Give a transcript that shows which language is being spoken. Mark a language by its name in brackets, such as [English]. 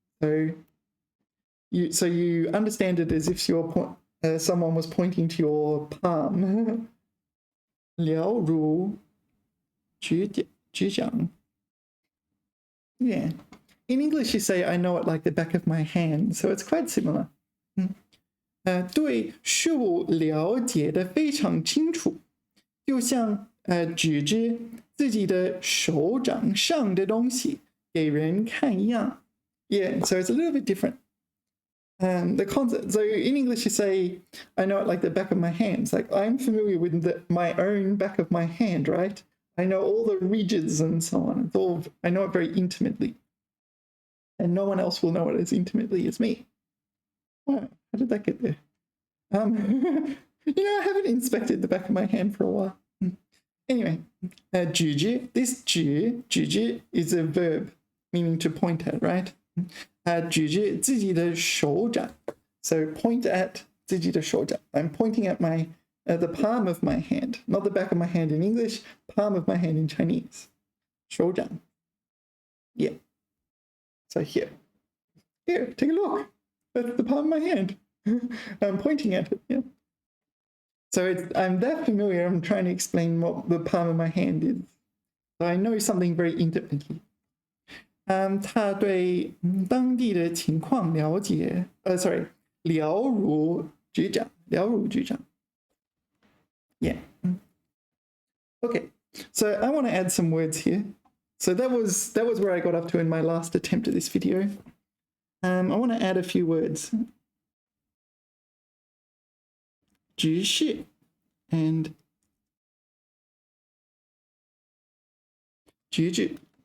[English] So you understand it as if someone was pointing to your palm. [Chinese] 了如指掌.Yeah. [English] In English, you say, I know it like the back of my hand. So it's quite similar. [Chinese] 对事物了解的非常清楚，就像指着自己的手掌上的东西给人看一样. [English] Yeah, so it's a little bit different. The concept. So in English, you say, I know it like the back of my hand. It's like, I'm familiar with my own back of my hand, right? I know all the ridges and so on. I know it very intimately. And no one else will know it as intimately as me. Wow, how did that get there? I haven't inspected the back of my hand for a while. Anyway, 指着, this 指着 is a verb meaning to point at, right? [Chinese] 指着自己的手掌. [English] So point at [Chinese] 自己的手掌. [English] I'm pointing at the palm of my hand, not the back of my hand in English, palm of my hand in Chinese. 手掌.Yeah. So here, take a look. That's the palm of my hand. I'm pointing at it. Yeah. So I'm that familiar. I'm trying to explain what the palm of my hand is. So I know something very intimately. [Chinese] 他对当地的情况了解了如指掌. [English] Yeah. Okay. So I want to add some words here. So that was where I got up to in my last attempt at this video. I want to add a few words. 直视 and 直指.